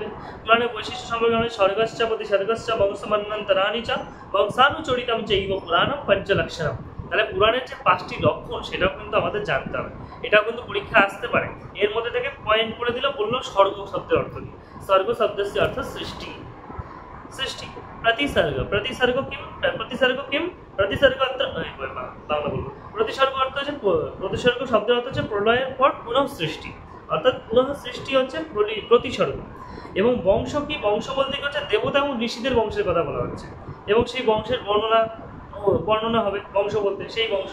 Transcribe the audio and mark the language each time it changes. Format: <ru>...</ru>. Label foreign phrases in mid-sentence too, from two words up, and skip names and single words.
<bn>পুরাণের বৈশিষ্ট্য সম্পর্কে আমরা</bn> <sa>স্বর্গশ্চ প্রতি স্বর্গশ্চ বংশমন্বন্তরাণি চ বংশানুচরিতম চৈব পুরাণম পঞ্চলক্ষণম।</sa> <bn>তাহলে পুরাণের যে 5টি লক্ষণ সেটাও কিন্তু আমাদের জানতে হবে, এটাও কিন্তু পরীক্ষা আসতে পারে। এর মধ্যে থেকে পয়েন্ট করে দিল, বললো স্বর্গ শব্দের অর্থ কি।</bn> <sa>স্বর্গ শব্দস্য অর্থ সৃষ্টি, সৃষ্টি। प्रतिसर्ग, प्रतिसर्ग किम, प्रतिसर्ग किम, प्रतिसर्ग अर्थ</sa> <bn>বাংলা বলবো। प्रतिसर्ग অর্থ হচ্ছে, प्रतिसर्ग শব্দের অর্থ হচ্ছে প্রলয়ের পর পুনঃ সৃষ্টি, অর্থাৎ পুনঃ সৃষ্টি হচ্ছে প্রতিসর্গ। এবং বংশ কি, বংশ বলতে কি হচ্ছে দেবতা এবং ঋষিদের বংশের কথা বলা হচ্ছে, এবং সেই বংশের বর্ণনা হবে বংশ বলতে সেই বংশ।</bn>